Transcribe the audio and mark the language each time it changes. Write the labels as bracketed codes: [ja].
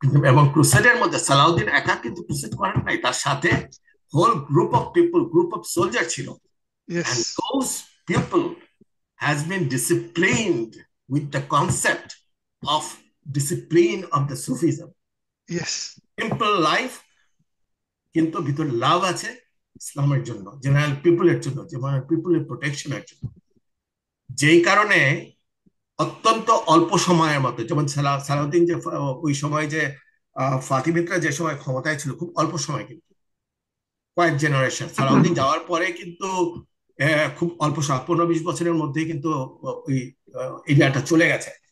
[bn] এবং ক্রুসেডের মধ্যে সালাউদ্দিন একা কিন্তু ক্রুসেড করেন নাই, তার সাথে [en] whole group of people, group of soldier [bn] ছিল। [en] And yes, those people has been disciplined with the concept of discipline of the Sufism. yes, Simple life, [bn] কিন্তু ভিতরে লাভ আছে ইসলামের জন্য, জেনারেল পিপলের জন্য, জেনারেল পিপলের প্রোটেকশনের জন্য। যেই কারণে অত্যন্ত অল্প সময়ের মধ্যে, যেমন সালাউদ্দিন যে ওই সময় যে ফাতিমিদরা যে সময় ক্ষমতায় ছিল, খুব অল্প সময়, কিন্তু কয়েক জেনারেশন, সালাউদ্দিন যাওয়ার পরে কিন্তু খুব অল্প সময়, 15-20 বছরের মধ্যেই কিন্তু ওই এরিয়াটা চলে গেছে।